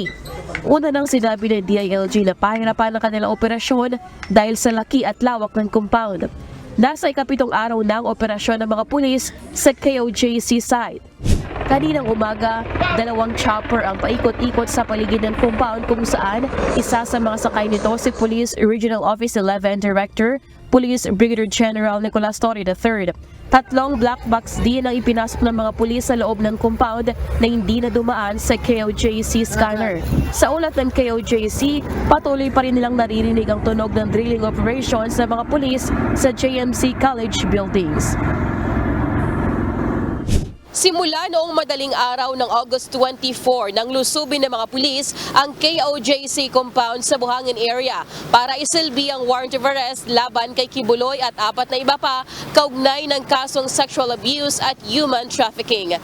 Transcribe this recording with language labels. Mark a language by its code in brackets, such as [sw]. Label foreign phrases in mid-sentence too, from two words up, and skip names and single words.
[tl] Una nang sinabi ng DILG na pahirapan ang kanilang operasyon dahil sa laki at lawak ng compound. Nasa ikapitong araw ng operasyon ng mga pulis sa KOJC site. Kaninang umaga, 2 chopper ang paikot-ikot sa paligid ng compound kung saan isa sa mga sakay nito si Police Regional Office 11 Director, Police Brigadier General Nicolas Torre III. 3 black box din ang ipinasok ng mga pulis sa loob ng compound na hindi na dumaan sa KOJC scanner. Sa ulat ng KOJC, patuloy pa rin nilang naririnig ang tunog ng [en] drilling operations [tl] ng mga pulis sa JMC College buildings. Simula noong madaling araw ng August 24 nang lusubin ng mga pulis ang KOJC compound sa Buhangin area para isilbi ang [en] warrant of arrest [tl] laban kay Kibuloy at 4 na iba pa kaugnay ng kasong [en] sexual abuse [tl] at [en] human trafficking.